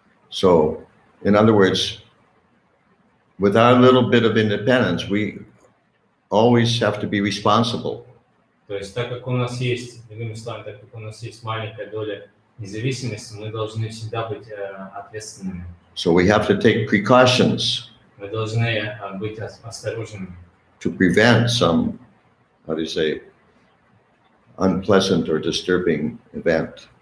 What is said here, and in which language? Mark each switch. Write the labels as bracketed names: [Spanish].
[English] So, in other words, with our little bit of independence, we always have to be responsible. [Russian] То есть, так как у нас есть, другими словами, так как у нас есть маленькая доля независимости, мы должны всегда быть ответственными. [English] So we have to take precautions [Russian] Мы должны быть осторожными. [English] to prevent some, how do you say, unpleasant or disturbing event.